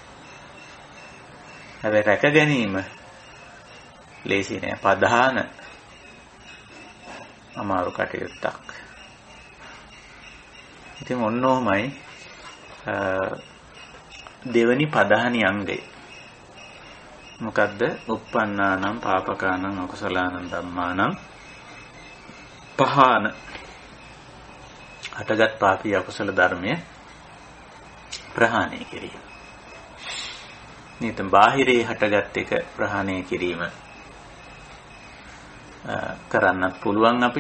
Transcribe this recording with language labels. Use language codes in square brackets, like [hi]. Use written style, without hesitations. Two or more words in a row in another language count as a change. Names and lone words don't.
[si] හැබැයි රැක ගැනීම ලේසි නෑ. ප්‍රධාන අමාරු කටයුත්තක්. ඉතින් ඔන්නෝමයි දෙවනි ප්‍රධානි අංගය. මොකද්ද? [pi] uppannānaṁ pāpakānaṁ akusalaṇaṁ dhammānaṁ පහාන. [si] හටගත් පාපී අකුසල ධර්මය ප්‍රහාණය කිරීම. නිතම් බාහිරේ හටගත් එක ප්‍රහාණය කිරීම කරන්නත් පුළුවන් අපිට.